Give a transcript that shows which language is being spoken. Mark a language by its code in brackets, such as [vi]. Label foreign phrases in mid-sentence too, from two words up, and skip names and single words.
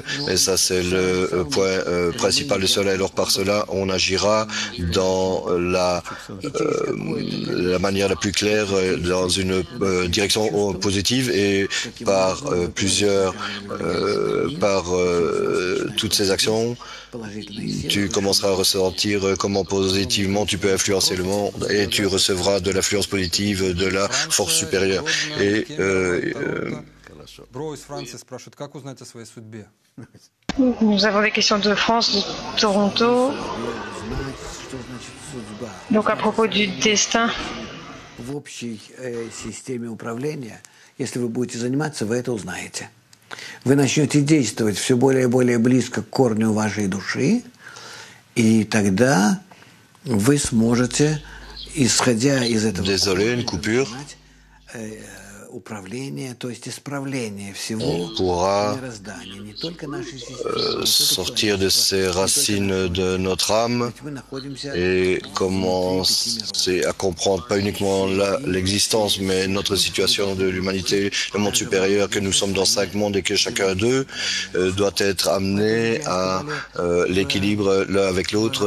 [fr] Et ça, c'est le point principal de cela. Et alors, par cela, on agira dans la manière la plus claire, dans une direction positive et par toutes ces actions, tu commenceras à ressentir comment positivement tu peux influencer le monde et tu recevras de l'influence positive de la force supérieure. Et [ru] Бро из Франции спрашивает, как узнать о своей судьбе? [fr] Nous avons des questions de France, de Toronto. Donc à propos du destin, [ru] В общей системе управления, если вы будете заниматься, вы это узнаете. Вы начнете действовать все более и более близко к корню вашей души, и тогда вы сможете, исходя из этого, [fr] une coupure. [ru] управление, то есть исправление всего мироздания, не только нашей системы, [fr] sortir de ces racines de notre âme et commencer à comprendre pas uniquement l'existence, mais notre situation de l'humanité, le monde supérieur, que nous sommes dans 5 mondes et que chacun d'eux doit être amené à l'équilibre l'un avec l'autre.